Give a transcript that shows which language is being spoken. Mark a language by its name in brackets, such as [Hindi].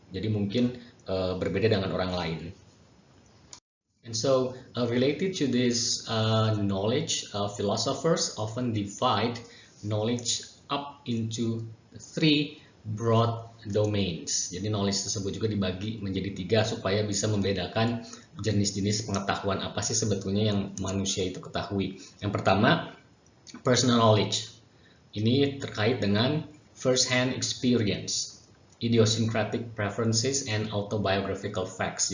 [Indonesian] Jadi mungkin berbeda dengan orang lain. [English] And so, related to this knowledge, philosophers often divide knowledge up into three broad domains. [Indonesian] Jadi knowledge tersebut juga dibagi menjadi tiga supaya bisa membedakan jenis-jenis pengetahuan apa sih sebetulnya yang manusia itu ketahui. Yang pertama personal knowledge. Ini terkait dengan [English] first hand experience, idiosyncratic preferences and autobiographical facts.